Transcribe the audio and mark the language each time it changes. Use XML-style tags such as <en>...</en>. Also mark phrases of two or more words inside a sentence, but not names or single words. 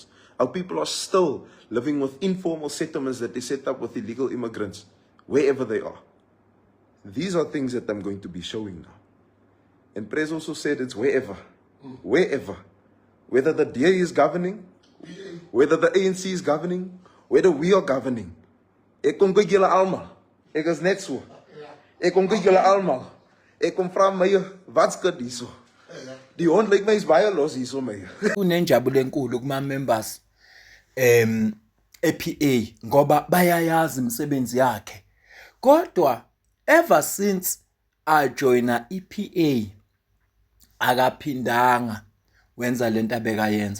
<en>Our people are still living with informal settlements that is set up with illegal immigrants, wherever they are. These are things that I'm going to be showing now. And Prez also said it's wherever. Wherever. Whether the DA is governing, whether the ANC is governing, whether we are governing.</en> <af>Ek kom kyk julle almal. Ek is net so. Ek kom kyk julle almal. Ek kom vra my, wat skud hierso? Die hond lyk my is baie los hierso my.</af> <zu>Kunenjabulo enkulu kuma members ePA ngoba bayayazi imisebenzi yakhe. Kodwa</zu> <en>ever since I</en> <zu>joina EPA akaphindanga wenza lento abekayenza.</zu>